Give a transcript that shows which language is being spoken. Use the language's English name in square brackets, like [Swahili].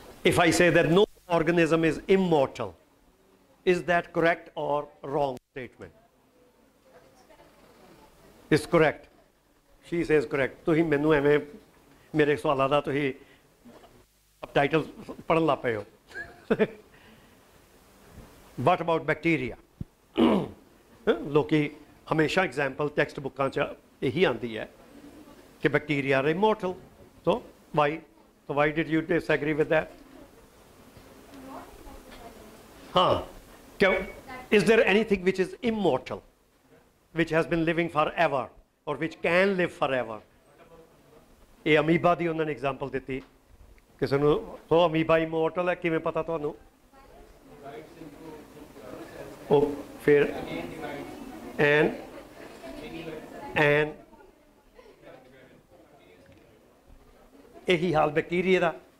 [English] If I say that no organism is immortal, is that correct or wrong statement? It's correct. She says correct. [Punjabi] ਤੁਸੀਂ ਮੈਨੂੰ ਐਵੇਂ ਮੇਰੇ ਸਵਾਲਾਂ ਦਾ ਤੁਸੀਂ title ਪੜ੍ਹਨ ਲੱਗ ਪਏ ਹੋ। [English] What about bacteria? [Punjabi] ਲੋਕੀ ਹਮੇਸ਼ਾ ਐਗਜ਼ਾਮਪਲ ਟੈਕਸਟ ਬੁੱਕਾਂ 'ਚ ਇਹੀ ਆਉਂਦੀ ਹੈ ਕਿ [English] Bacteria are immortal. So why did you disagree with that? ਹਾਂ, is there anything which is immortal, which has been living forever or which can live forever? [Punjabi] ਇਹ ਅਮੀਬਾ ਦੀ ਉਹਨਾਂ ਨੇ ਐਗਜ਼ਾਮਪਲ ਦਿੱਤੀ। ਕਿਸੇ ਨੂੰ ਉਹ ਅਮੀਬਾ ਇਮੋਰਟਲ ਹੈ ਕਿਵੇਂ ਪਤਾ ਤੁਹਾਨੂੰ? ਉਹ ਫਿਰ and ਇਹੀ ਹਾਲ ਬੈਕਟੀਰੀਆ ਦਾ।